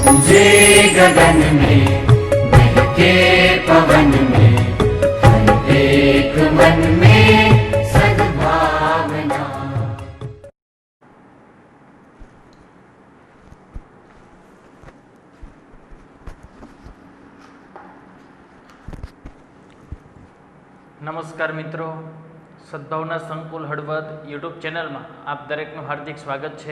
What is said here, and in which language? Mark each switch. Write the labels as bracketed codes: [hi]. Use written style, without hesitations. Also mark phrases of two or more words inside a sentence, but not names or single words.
[hi] गरजे गगन में बहके पवन में हर एक मन में सद्भावना। [gu] નમસ્કાર મિત્રો, સદભાવના સંકુલ હળવદ યુટ્યુબ ચેનલમાં આપ દરેકનું હાર્દિક સ્વાગત છે.